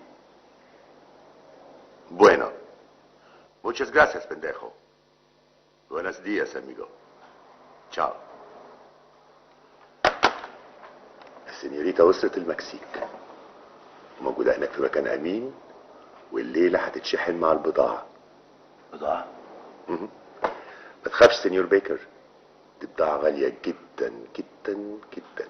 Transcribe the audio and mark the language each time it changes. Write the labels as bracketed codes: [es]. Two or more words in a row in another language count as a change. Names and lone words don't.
[es] Bueno. Muchas gracias, pendejo. Buenos días, amigo. Ciao. [ar] السنيوريتا وصلت المكسيك، موجودة هناك في مكان أمين، والليلة هتتشحن مع البضاعة. بضاعة؟ مهم. ما تخافش سنيور بيكر، دي بضاعة غالية جدا جدا جدا.